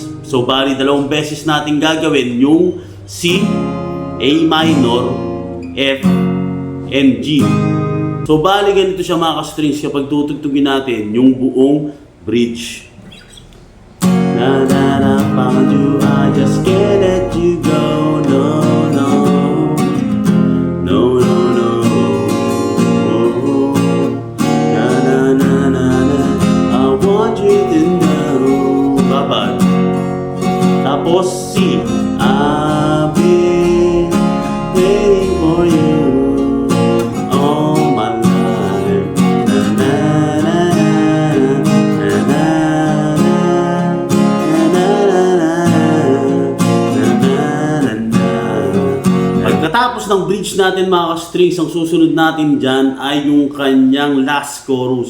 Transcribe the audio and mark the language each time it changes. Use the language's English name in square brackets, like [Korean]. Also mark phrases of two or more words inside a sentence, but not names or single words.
[Filipino] So bali dalawang beses natin gagawin yung C, A minor, F, and G. So bali ganito siya mga ka-strings kapag tutugtugin natin yung buong bridge. [English] Na na na found you, I just can't let you go. No, no, no, no, no. Na na na na na, I want you to know. Babad. Tapos C, I've been waiting for you all my life. Na na na na na na. [Filipino] Pagkatapos ng bridge natin mga ka-strings, ang susunod natin dyan ay yung kanyang last chorus.